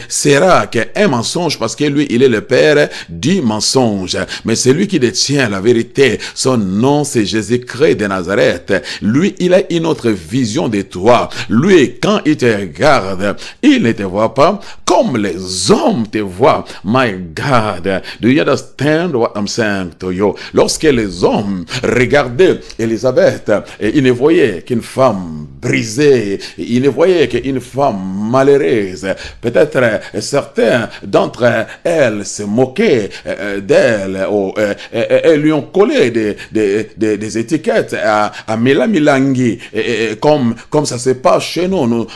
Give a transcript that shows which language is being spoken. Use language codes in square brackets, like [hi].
[fr] sera qu'un mensonge parce que lui, il est le père du mensonge. Mais celui qui détient la vérité, son nom c'est Jésus-Christ de Nazareth. Lui, il a une autre vision de toi. Lui, quand il te regarde, il ne te voit pas comme les hommes te voient. [en] My God, do you understand what I'm saying to you? [fr] Lorsque les hommes regardaient Élisabeth, ils ne voyaient qu'une femme brisée, ils ne voyaient qu'une femme malheureuse. Peut-être certains d'entre elles se moquaient d'elle, et lui ont collé des étiquettes à Milangui, comme ça se passe chez nous.